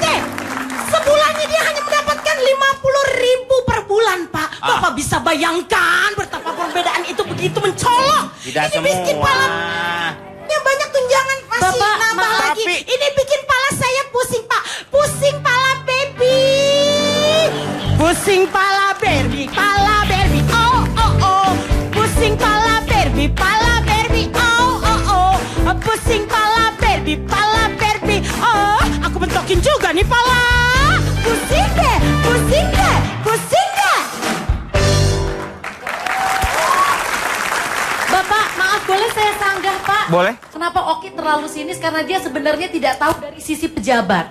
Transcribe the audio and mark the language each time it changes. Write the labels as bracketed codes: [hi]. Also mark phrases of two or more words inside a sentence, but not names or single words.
[id] Sebulannya dia hanya mendapatkan 50.000 per bulan, Pak. Bapak bisa bayangkan betapa perbedaan itu begitu mencolok. Tidak Ini bikin semua. pala, yang banyak tunjangan masih Bapak, nambah maaf, lagi. tapi- Ini bikin pala saya pusing, Pak. Pusing pala baby. Pusing pala Barbie, pala Barbie. Oh oh oh. Pusing pala Barbie, pala Barbie. Oh oh oh. Pusing pala Barbie, pala Barbie. Oh, aku bentokin juga nih pala. Pusing deh, pusing deh, pusing deh. Bapak, maaf boleh saya sanggah, Pak? Boleh. Kenapa Oki terlalu sinis? Karena dia sebenarnya tidak tahu dari sisi pejabat.